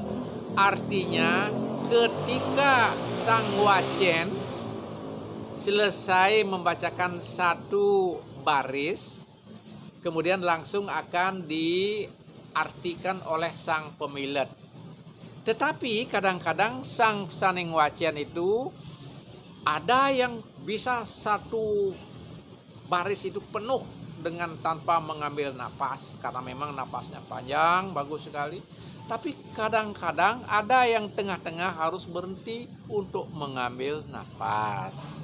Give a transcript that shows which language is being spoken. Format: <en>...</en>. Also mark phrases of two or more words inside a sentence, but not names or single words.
<id>Artinya ketika sang wacen selesai membacakan satu baris, kemudian langsung akan diartikan oleh sang pemilet. Tetapi kadang-kadang sang pesaning wacen itu ada yang bisa satu baris itu penuh dengan tanpa mengambil napas, karena memang napasnya panjang, bagus sekali. Tapi kadang-kadang ada yang tengah-tengah harus berhenti untuk mengambil napas.</id>